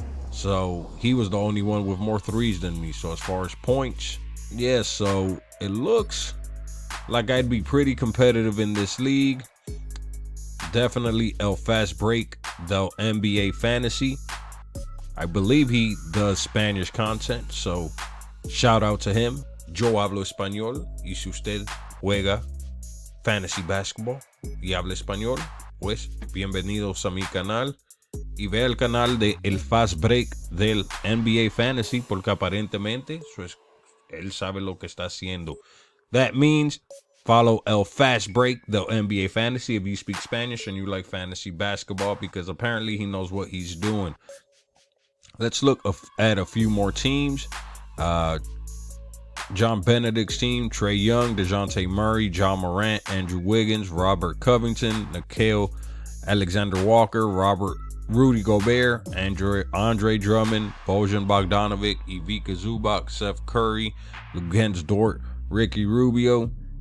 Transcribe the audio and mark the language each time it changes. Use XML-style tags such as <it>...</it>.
<en>So he was the only one with more threes than me. So as far as points, yeah, so it looks like I'd be pretty competitive in this league. Definitely El Fast Break del NBA Fantasy. I believe he does Spanish content, so shout out to him.</en> <es>Yo hablo español, y si usted juega fantasy basketball y habla español, pues bienvenidos a mi canal y ve el canal de El Fast Break del NBA Fantasy, porque aparentemente él sabe lo que está haciendo.</es> <en>That means follow El Fast Break del NBA Fantasy if you speak Spanish and you like fantasy basketball, because apparently he knows what he's doing. Let's look at a few more teams. John Benedict's team: Trae Young, DeJounte Murray, John Morant, Andrew Wiggins, Robert Covington, Nickeil Alexander-Walker, Rudy Gobert, Andre Drummond, Bojan Bogdanovic, Ivica Zubac, Seth Curry, Luguentz Dort, Ricky Rubio.</en>